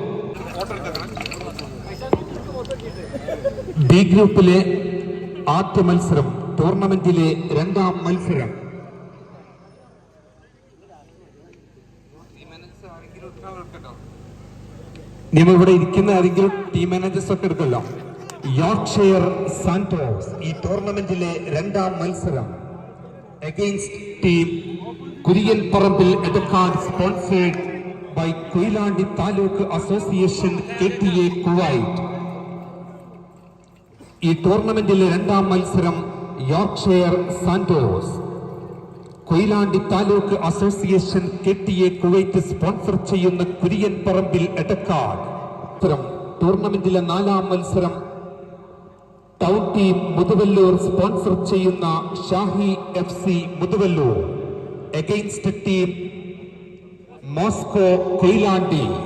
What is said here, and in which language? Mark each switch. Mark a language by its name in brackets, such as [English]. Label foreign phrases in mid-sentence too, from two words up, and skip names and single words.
[Malayalam] ബി ഗ്രൂപ്പിലെ ആദ്യ മത്സരം, ടൂർണമെന്റിലെ രണ്ടാം മത്സരം. നിങ്ങൾ ഇവിടെ ഇരിക്കുന്ന ആരെങ്കിലും [English] team managers [Malayalam] ഒക്കെ എടുക്കല്ലോ. യോർക്ക്ഷയർ സാന്റോസ് ഈ ടൂർണമെന്റിലെ രണ്ടാം മത്സരം [English] against team Kuriyan Parambal Edakad sponsored by Koilandi Taluk Association KTA Kuwait. [Malayalam] ഈ ടൂർണമെന്റിലെ രണ്ടാം മത്സരം യോർക്ക്ഷയർ സാന്റോസ്. കൊയിലാണ്ടി താലൂക്ക് അസോസിയേഷൻ KTA കുവൈറ്റ് സ്പോൺസർ ചെയ്യുന്ന കുര്യൻ പറമ്പിൽ എടക്കാട്. ടൂർണമെന്റിലെ നാലാം മത്സരം ടൗൺ ടീം മുതുവല്ലൂർ സ്പോൺസർ ചെയ്യുന്ന ഷാഹി FC മുതുവല്ലൂർ [English] against team [Malayalam] മോസ്കോ കൊയിലാണ്ടി.